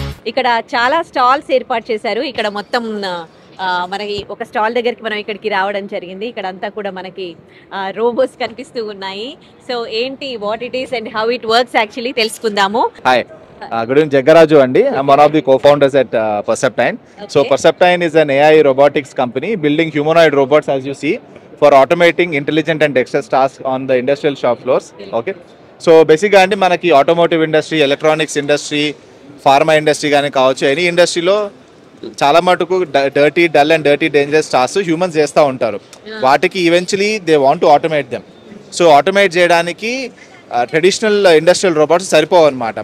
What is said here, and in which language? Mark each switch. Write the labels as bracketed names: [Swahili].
[Telugu] ఇక్కడ చాలా స్టాల్స్ ఏర్పాటు చేశారు. ఇక్కడ మొత్తం మనకి ఒక స్టాల్ దగ్గరికి మనం ఇక్కడికి రావడం జరిగింది. ఇక్కడ అంతా కూడా మనకి రోబోస్ కనిపిస్తూ ఉన్నాయి. సో ఏంటి, [English] what it is and how it works [Telugu] actually తెలుసుకుందాము. [English] Hi, good evening, Jaggaraju Andi. I'm one of the co-founders at Perceptine. Okay. So Perceptine is an AI robotics company building humanoid robots, as you see, for automating intelligent and dexterous tasks on the industrial shop floors. Okay. So basically [Telugu] అండి మనకి automotive industry, electronics industry, pharma industry కానీ కావచ్చు, any ఇండస్ట్రీలో చాలా మటుకు dirty, dull and dirty, dangerous task humans చేస్తూ ఉంటారు. వాటికి [English] Eventually they want to automate them. [Telugu] So automate చేయడానికి ట్రెడిషనల్ ఇండస్ట్రియల్ రోబోట్స్ సరిపోవు అనమాట.